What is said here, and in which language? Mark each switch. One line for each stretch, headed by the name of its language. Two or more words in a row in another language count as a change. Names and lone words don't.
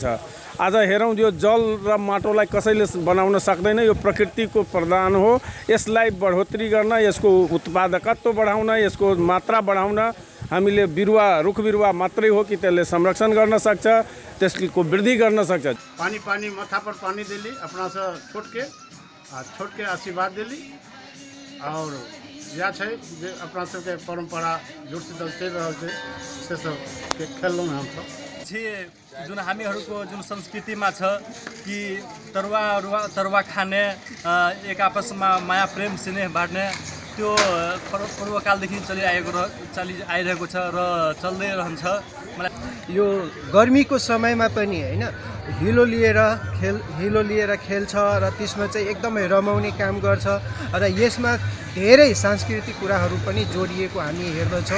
Nepali: आज हेरौँ यो जल र माटोलाई कसैले बनाउन सक्दैन, यो प्रकृतिको प्रदान हो। यसलाई बढोत्तरी गर्न, यसको उत्पादकत्व बढाउन, यसको मात्रा बढाउन हामीले रुख बिरुवा मात्रै हो कि त्यसले संरक्षण गर्न सक्छ, त्यसको वृद्धि गर्न सक्छ।
Maithili: पानी माथा पर पानी देली अपना से छोट के आशीर्वाद देली और या छै अपना सबके परंपरा जुड़ शीतल चल रहल छै से सब के खेललहुँ हम सब।
Nepali: त्यसपछि जुन हामीहरूको जुन संस्कृतिमा छ कि तरुवा खाने, एक आपसमा माया प्रेम स्नेह बाँड्ने, त्यो पूर्वकालदेखि चलिआइरहेको छ र चल्दै रहन्छ। यो गर्मीको समयमा पनि होइन हिलो लिएर खेल्छ र त्यसमा चाहिँ एकदमै रमाउने काम गर्छ र यसमा धेरै सांस्कृतिक कुराहरू पनि जोडिएको हामी हेर्दछौँ।